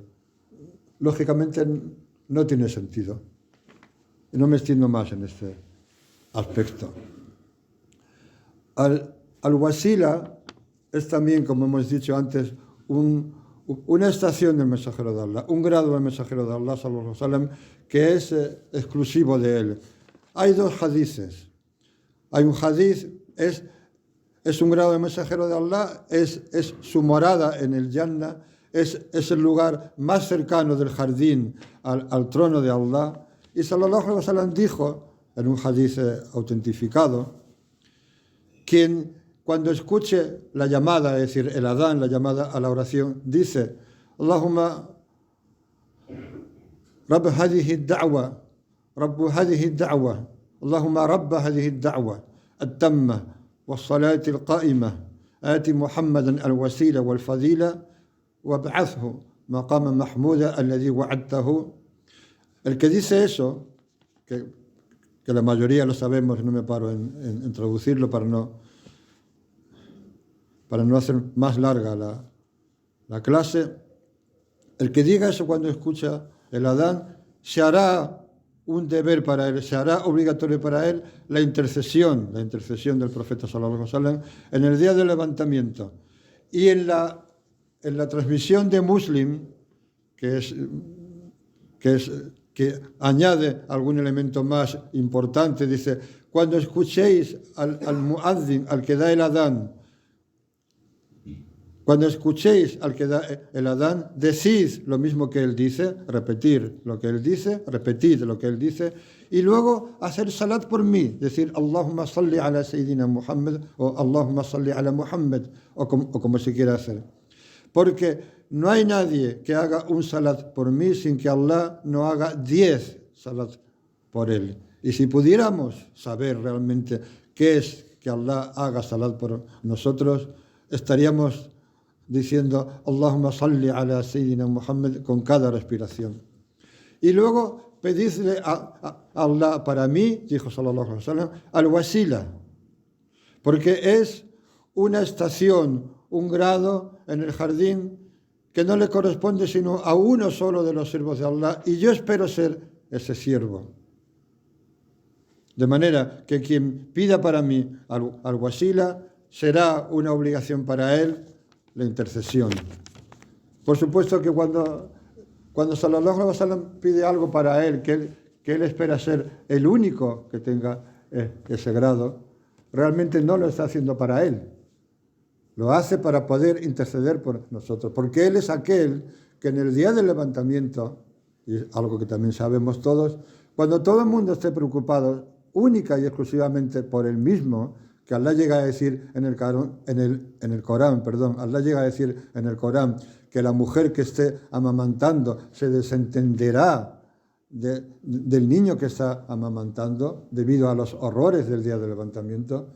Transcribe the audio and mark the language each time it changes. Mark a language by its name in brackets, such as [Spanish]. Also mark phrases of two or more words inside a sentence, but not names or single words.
[Spanish] Lógicamente no tiene sentido. Y no me extiendo más en este aspecto. Al-Wasila es también, como hemos dicho antes, una estación del mensajero de Allah, un grado del mensajero de Allah, [Arabic] صلى الله عليه وسلم, [Spanish] que es exclusivo de él. Hay 2 hadices. Hay un hadith, es un grado del mensajero de Allah, es su morada en el Jannah, es el lugar más cercano del jardín al trono de Allah. Y [Arabic] صلى الله عليه وسلم [Spanish] dijo, en un hadith autentificado, quien cuando escuche la llamada, es decir, el adán, la llamada a la oración, dice, [Arabic] اللهم رب هذه الدعوة رب هذه الدعوة اللهم رب هذه الدعوة التامة والصلاة القائمة, آتِ محمدا الوسيلة والفضيلة وابعثه مقاما محمودا الذي وعدته. [Spanish] El que dice eso, que la mayoría lo sabemos, no me paro en traducirlo para no hacer más larga la clase, el que diga eso cuando escucha el adán, se hará un deber para él, se hará obligatorio para él la intercesión del profeta [Arabic] صلى الله عليه وسلم [Spanish] en el día del levantamiento. Y en la transmisión de Muslim, que añade algún elemento más importante, dice, cuando escuchéis al muazzin, al que da el adán, cuando escuchéis al que da el adán, decid lo mismo que él dice, repetir lo que él dice, repetid lo que él dice, y luego hacer salat por mí, decir [Arabic] اللهم صل على سيدنا محمد [Spanish] o [Arabic] اللهم صل على محمد, [Spanish] o como se quiera hacer. Porque no hay nadie que haga un salat por mí sin que Allah no haga 10 salat por él. Y si pudiéramos saber realmente qué es que Allah haga salat por nosotros, estaríamos diciendo [Arabic] اللهم صل على سيدنا محمد [Spanish] con cada respiración. Y luego pedidle a Allah para mí, dijo [Arabic] صلى الله عليه وسلم, [Spanish] al-wasila, porque es una estación, un grado en el jardín que no le corresponde sino a uno solo de los siervos de Allah, y yo espero ser ese siervo. De manera que quien pida para mí al-wasila será una obligación para él la intercesión. Por supuesto que cuando [Arabic] صلى الله عليه وسلم [Spanish] pide algo para él, que él espera ser el único que tenga ese grado, realmente no lo está haciendo para él. Lo hace para poder interceder por nosotros, porque él es aquel que en el día del levantamiento, y es algo que también sabemos todos, cuando todo el mundo esté preocupado, única y exclusivamente por Él mismo, que Allah llega a decir en el Corán, Allah llega a decir en el Corán que la mujer que esté amamantando se desentenderá del niño que está amamantando debido a los horrores del día del levantamiento.